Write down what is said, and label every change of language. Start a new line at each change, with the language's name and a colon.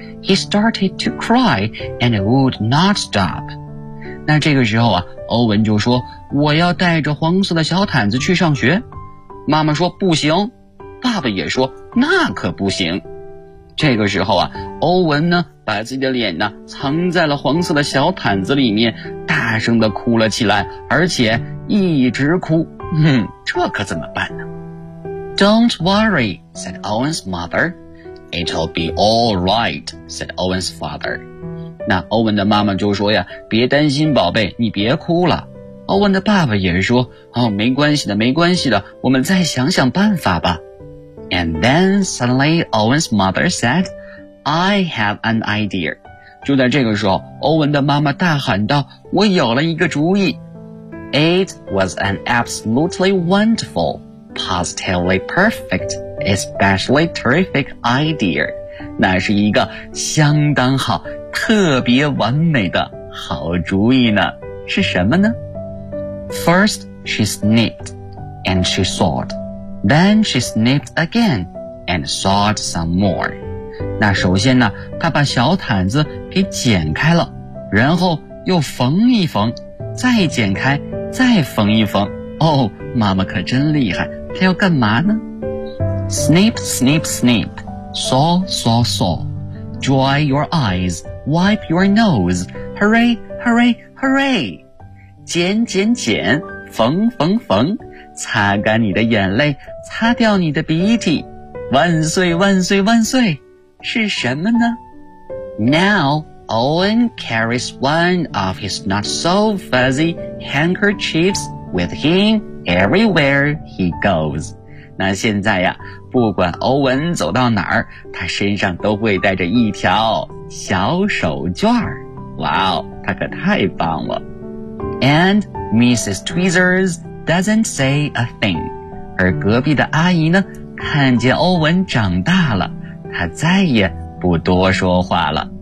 English: He started to cry and would not stop.
Chinese: 那这个时候啊，欧文就说，我要带着黄色的小毯子去上学。妈妈说不行，爸爸也说那可不行。这个时候啊，欧文呢把自己的脸呢藏在了黄色的小毯子里面，大声地哭了起来，而且一直哭。哼，这可怎么办呢？
English: Don't worry, said Owen's mother. It'll be all right, said Owen's father.
Chinese: 那欧文的妈妈就说呀，别担心宝贝，你别哭了。欧文的爸爸也说，哦，没关系的，没关系的，我们再想想办法吧。
English: And then suddenly Owen's mother said, I have an idea.
Chinese: 就在这个时候，欧文的妈妈大喊道，我有了一个主意。
English: It was an absolutely wonderful, positively perfect, especially terrific idea.
Chinese: 那是一个相当好特别完美的好主意呢，是什么呢？
English: First she snipped and she sawed, then she snipped again and sawed some more.
Chinese: 那首先呢，她把小毯子给剪开了，然后又缝一缝，再剪开，再缝一缝。哦，妈妈可真厉害，她要干嘛呢？
English: Snip, snip, snip, saw, saw, saw, dry your eyes. Wipe your nose, hurry, hurry, hurry!
Chinese: 剪剪剪，缝缝缝，擦干你的眼泪，擦掉你的鼻涕，万岁万岁万岁！是什么呢？
English: Now Owen carries one of his not so fuzzy handkerchiefs with him everywhere he goes.
Chinese: 那现在呀，不管欧文走到哪儿，他身上都会带着一条小手绢。哇哦，他可太棒了。
English: And Mrs. Tweezers doesn't say a thing.
Chinese: 而隔壁的阿姨呢，看见欧文长大了，她再也不多说话了。